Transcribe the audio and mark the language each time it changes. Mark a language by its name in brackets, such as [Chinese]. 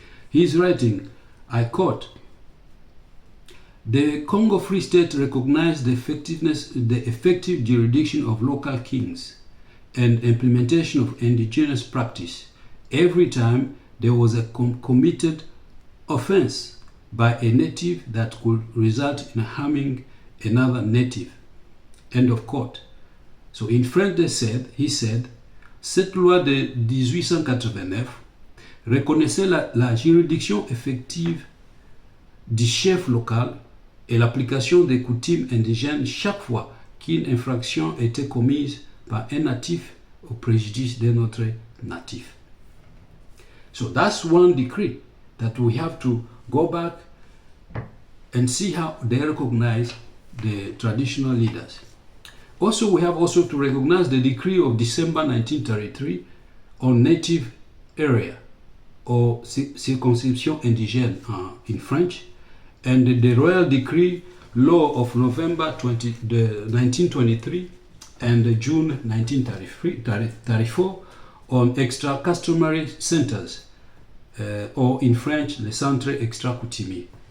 [English] He's writing, I quote, the Congo Free State recognized the effective jurisdiction of local kings and implementation of indigenous practice every time there was a committed offense by a native that could result in harming another native. End of quote. So in French he said, [French] cette loi de 1889 reconnaissait la juridiction effective du chef local et l'application des coutumes indigènes chaque fois qu'une infraction était commise par un natif au préjudice d'un autre natif. [English] So that's one decree that we have to go back and see how they recognize the traditional leaders. Also, we have also to recognize the decree of December 1933 on native area or [French] circonscription indigène [English] in French, and the Royal Decree Law of November 1923 and June 1934 on extra customary centers, or in French, [French] les centres extra coutumiers.